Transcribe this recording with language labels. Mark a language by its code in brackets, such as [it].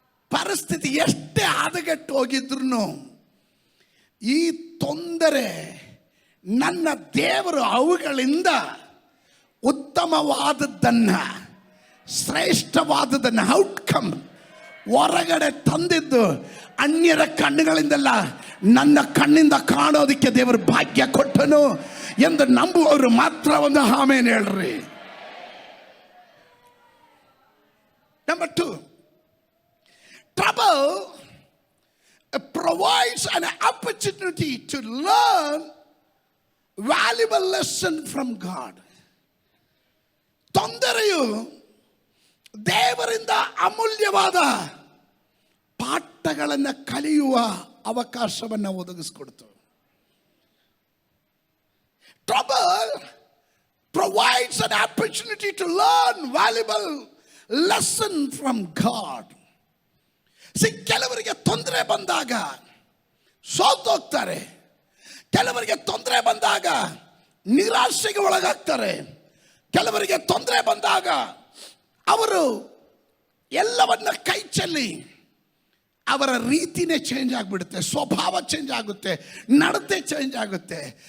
[kn] ಪರಿಸ್ಥಿತಿ ಎಷ್ಟೇ ಹದಗೆಟ್ಟು ಹೋಗಿದ್ರು ಈ ತೊಂದರೆ ನನ್ನ ದೇವರು ಅವುಗಳಿಂದ ಉತ್ತಮವಾದದ್ದನ್ನು, ಶ್ರೇಷ್ಠವಾದದ್ದನ್ನು, ಔಟ್ಕಮ್ ಹೊರಗಡೆ ತಂದಿದ್ದು ಅನ್ಯರ ಕಣ್ಣುಗಳಿಂದಲ್ಲ, ನನ್ನ ಕಣ್ಣಿಂದ ಕಾಣೋದಕ್ಕೆ ದೇವರು ಭಾಗ್ಯ ಕೊಟ್ಟನು ಎಂದು ನಂಬುವವರು ಮಾತ್ರ ಒಂದು ಆಮೇನ್ ಹೇಳ್ರಿ. [en] Number 2, trouble provides an opportunity to learn valuable lesson from God. [kn] ತೊಂದರೆಯು ದೇವರಿಂದ ಅಮೂಲ್ಯವಾದ ಪಾಠಗಳನ್ನು ಕಲಿಯುವ ಅವಕಾಶವನ್ನು ಒದಗಿಸಿಕೊಡ್ತು. [en] Trouble provides an opportunity to learn valuable lesson from God. [kn] ಕೆಲವರಿಗೆ ತೊಂದರೆ ಬಂದಾಗ ಸೋತೋಗ್ತಾರೆ, ಕೆಲವರಿಗೆ ತೊಂದರೆ ಬಂದಾಗ ನಿರಾಶೆಗೆ ಒಳಗಾಗ್ತಾರೆ, ಕೆಲವರಿಗೆ ತೊಂದರೆ ಬಂದಾಗ ಅವರು ಎಲ್ಲವನ್ನ ಕೈ ಚೆಲ್ಲಿ ಅವರ ರೀತಿನೇ ಚೇಂಜ್ ಆಗಿಬಿಡುತ್ತೆ, ಸ್ವಭಾವ ಚೇಂಜ್ ಆಗುತ್ತೆ, ನಡತೆ ಚೇಂಜ್ ಆಗುತ್ತೆ.